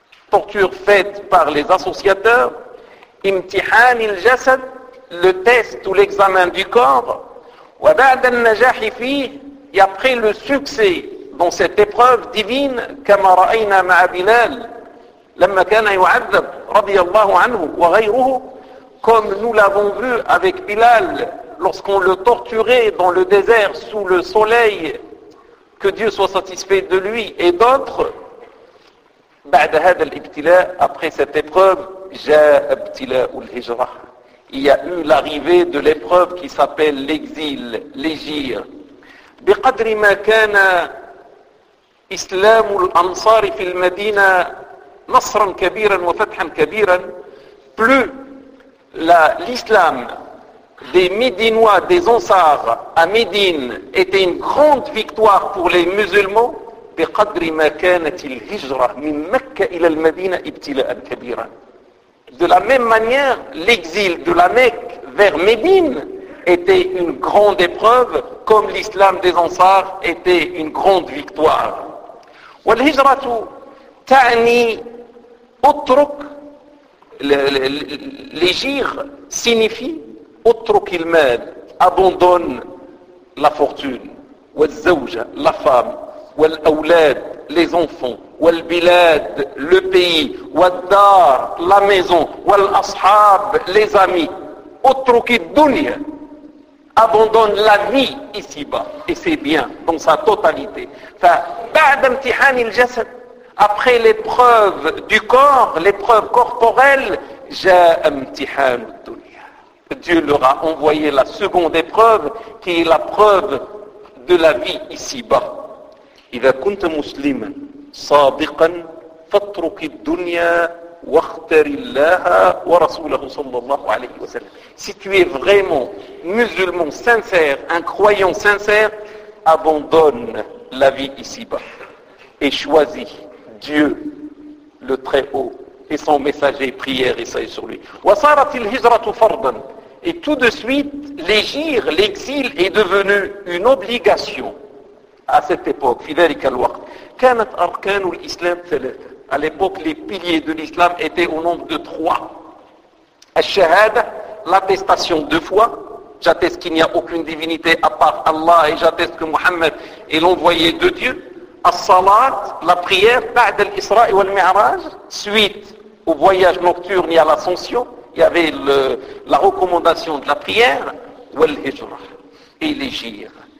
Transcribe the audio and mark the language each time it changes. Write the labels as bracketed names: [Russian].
[French] torture faite par les associateurs, [Arabic] امتحان الجسد, [French] le test ou l'examen du corps, [Arabic] وبعد النجاح فيه, [French] et après le succès dans cette épreuve divine, [Arabic] كما رأينا مع بلال لما كان يعذب رضي الله عنه وغيره, [French] comme nous l'avons vu avec Bilal lorsqu'on le torturait dans le désert sous le soleil, que Dieu soit satisfait de lui et d'autres. [Arabic] بعد هذا الابتلاء, [French] après cette épreuve, [Arabic] جاء ابتلاء الهجرة, [French] il y a eu l'arrivée de l'épreuve qui s'appelle l'exil, l'égir. [Arabic] بقدر ما كان إسلام الأنصار في المدينة نصرا كبيرا وفتحا كبيرا, [French] plus l'islam des Médinois, des Ansar à Médine était une grande victoire pour les musulmans, [Arabic] بقدر ما كانت الهجرة من مكة إلى المدينة ابتلاء كبيرا. [French] De la même manière, l'exil de la Mecque vers Médine était une grande épreuve, comme l'islam des Ansar était une grande victoire. [Arabic] وَالْهِجْرَةُ تَعْنِي أُتْرُكْ, [French] l'égir signifie [Arabic] أُتْرُكْ الْمَالِ, [French] abandonne la fortune, وَالْزَوْجَ, la femme, وَالْأَوْلَادِ, les enfants, والبلاد, le pays, والدار, la maison, والأصحاب, les amis, [Arabic] اترك الدنيا, [French] abandonne la vie ici-bas, et c'est bien, dans sa totalité. [Arabic] فبعد امتحان الجسد, [French] après l'épreuve du corps, l'épreuve corporelle, [Arabic] جاء امتحان الدنيا. [French] Dieu leur a envoyé la seconde épreuve, qui est la preuve de la vie ici-bas. [Arabic] إذا كنت مسلما صادقا فاترك الدنيا واختر الله ورسوله صلى الله عليه وسلم. [French] Si tu es vraiment musulman sincère, un croyant sincère, abandonne la vie ici-bas et choisis Dieu le Très-Haut et son messager, prière et salut sur lui. [Arabic] وصارت الهجرة فرضا, [French] et tout de suite l'égir, l'exil est devenu une obligation. À cette époque, [Arabic] فذلك الوقت, كانت أركان الإسلام ثلاثة. [French] À l'époque, les piliers de l'islam étaient au nombre de trois. الشهادة, l'attestation de foi, j'atteste qu'il n'y a aucune divinité à part Allah et j'atteste que Muhammad est l'envoyé de Dieu. As-salat, la prière, [Arabic] ba'd al-Isra wa al-Mi'raj, [French] suite au voyage nocturne et à l'ascension, il y avait la recommandation de la prière, wal-hijra, et l'égir.